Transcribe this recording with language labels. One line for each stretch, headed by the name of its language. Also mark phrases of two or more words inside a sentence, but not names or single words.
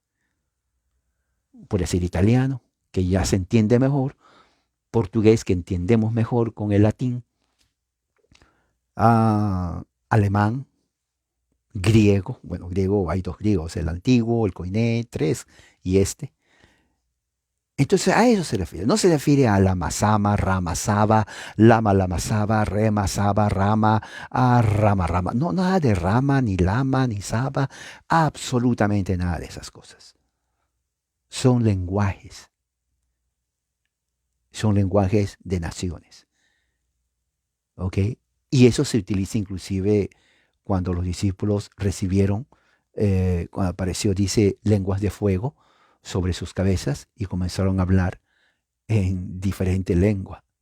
Spanish: Puede ser italiano, que ya se entiende mejor, portugués, que entendemos mejor con el latín, alemán, griego. Bueno, griego, hay 2 griegos, el antiguo, el koiné, 3, y este. Entonces a eso se refiere. No se refiere a lama sama, rama saba, lama saba, rema saba, rama, rama rama. No, nada de rama, ni lama, ni saba, absolutamente nada de esas cosas. Son lenguajes de naciones. ¿Ok? Y eso se utiliza inclusive cuando los discípulos recibieron, cuando apareció, dice, lenguas de fuego sobre sus cabezas y comenzaron a hablar en diferente lengua.